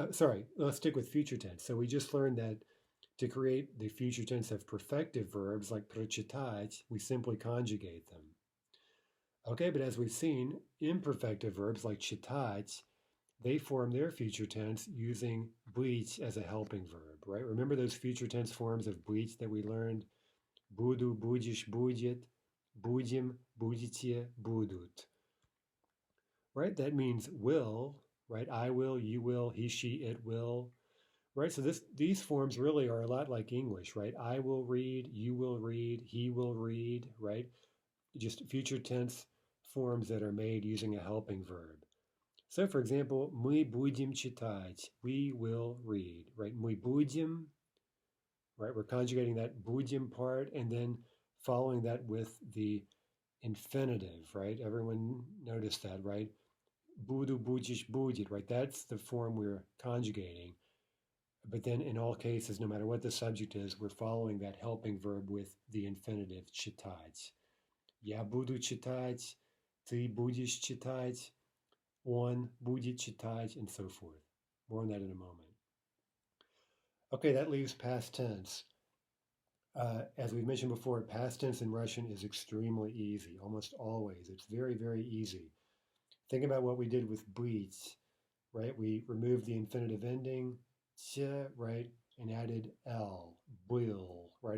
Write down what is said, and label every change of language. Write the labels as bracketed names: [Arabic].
[English] Sorry, let's stick with future tense. So we just learned that to create the future tense of perfective verbs like прочитать, we simply conjugate them. Okay, but as we've seen, imperfective verbs like читать, they form their future tense using быть as a helping verb, right? Remember those future tense forms of быть that we learned? [Russian] Буду, будешь, будет, будем, будете, будут, right? [English] That means will, right? I will, you will, he, she, it will, right? So these forms really are a lot like English, right? I will read, you will read, he will read, right? Just future tense forms that are made using a helping verb. So, for example, [Russian] мы будем читать, [English] we will read, right? [Russian] Мы будем, right? [English] We're conjugating that будем part and then following that with the infinitive, right? Everyone noticed that, right? [Russian] Буду, будешь, будет, right? [English] That's the form we're conjugating. But then in all cases, no matter what the subject is, we're following that helping verb with the infinitive читать. [Russian] Я буду читать, ты будешь читать, он будет читать, [English] and so forth. More on that in a moment. Okay, that leaves past tense. As we've mentioned before, past tense in Russian is extremely easy, almost always. It's very, very easy. Think about what we did with быть, right? We removed the infinitive ending, ch, right, and added l, был, right?